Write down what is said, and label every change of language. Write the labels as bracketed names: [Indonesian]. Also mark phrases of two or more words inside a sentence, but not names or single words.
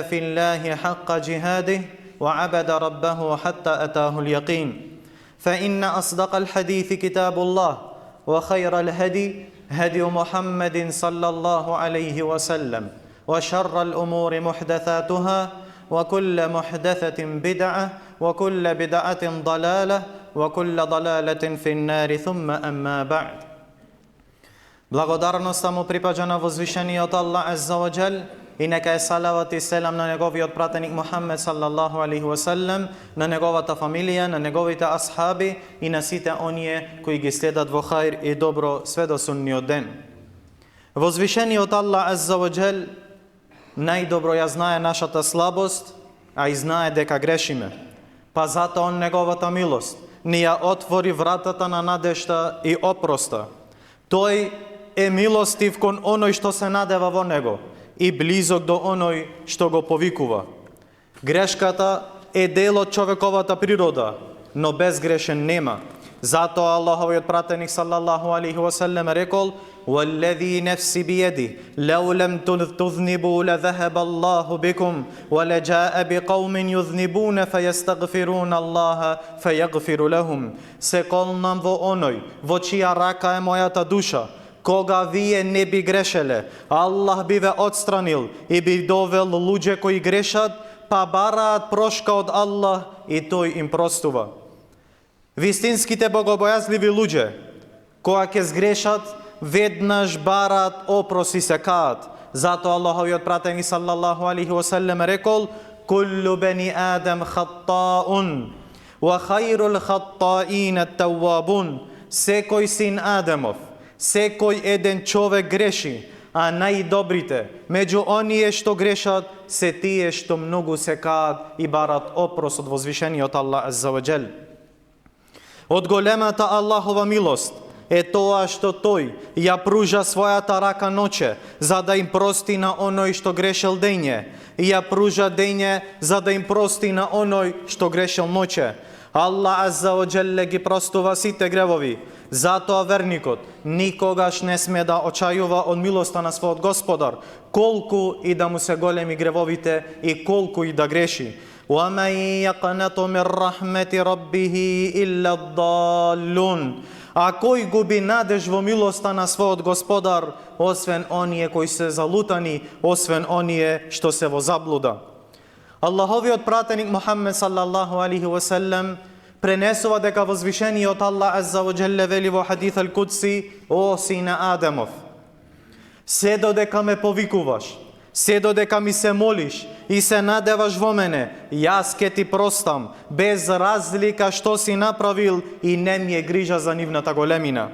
[Arabic] في الله حق جهاده وعبد ربه حتى أتاه اليقين فإن أصدق الحديث كتاب الله وخير الهدي هدي محمد صلى الله عليه وسلم وشر الأمور محدثاتها وكل محدثة بدعة وكل بدعة ضلالة وكل ضلالة في النار ثم أما بعد. [Macedonian] Благодарноста му припаѓа на возвишениот Аллах [Arabic] عز وجل [Macedonian] и нека е салават и селам на неговиот пратеник Мухаммед [Arabic] صلى الله عليه وسلم, [Macedonian] на неговата фамилија, на неговите асхаби и на сите оние кои ги следат во хајр и добро све до судниот ден. Возвишениот Аллах [Arabic] عز وجل [Macedonian] најдобро ја знае нашата слабост, а и знае дека грешиме. Па затоа он неговата милост ни ја отвори вратата на надежта и опроста. Тој е милостив кон оној што се надева во него и близок до оној што го повикува. Грешката е дел од човековата природа, но безгрешен нема. Затоа Аллаховиот пратеник [Arabic] صلى الله عليه وسلم [Macedonian] рекол: [Arabic] "والذي نفسي بيده، لو لم تذنبوا لذهب الله بكم، ولجاء بقوم يذنبون فيستغفرون الله فيغفر لهم." [Macedonian] Се колнам во оној во чија рака е мојата душа. Кога вие не би грешеле, Аллах би ве отстранил и би довел луѓе кои грешат, па бараат прошка од Аллах и тој им простува. Вистинските богобојазливи луѓе, кога ќе сгрешат, веднаш бараат опрос и се каат. Затоа Аллаховиот пратеник [Arabic] صلى الله عليه وسلم [Macedonian] рекол: [Arabic] "كل بني آدم خطاء، وخير الخطائين التوابون." [Macedonian] Секој син Адамов, секој еден човек греши, а најдобрите меѓу оние што грешат се тие што многу се каат и барат опрос од возвишениот Аллах [Arabic] عز وجل. [Macedonian] Од големата Аллахова милост е тоа што тој ја пружа својата рака ноќе за да им прости на оној што грешел дење и ја пружа дење за да им прости на оној што грешел ноќе. Аллах [Arabic] عز وجل [Macedonian] ги простува сите гревови. Затоа верникот никогаш не сме да очајува од милоста на својот Господар, колку и да му се големи гревовите и колку и да греши. [Arabic] وَمَنْ يَقْنَطُ مِنْ رَحْمَةِ رَبِّهِ إِلَّا الضَّالُّونَ. [Macedonian] А кој губи надеж во милоста на својот Господар, освен оние кои се залутани, освен оние што се во заблуда. Аллаховиот пратеник Мухаммед [Arabic] صلى الله عليه وسلم [Macedonian] пренесува дека возвишениот Аллах [Arabic] عز وجل [Macedonian] вели во [Arabic] حديث القدسي: [Macedonian] "О сине Адамов, се додека ме повикуваш, се додека ми се молиш и се надеваш во мене, јас ке ти простам, без разлика што си направил и не ми е грижа за нивната големина.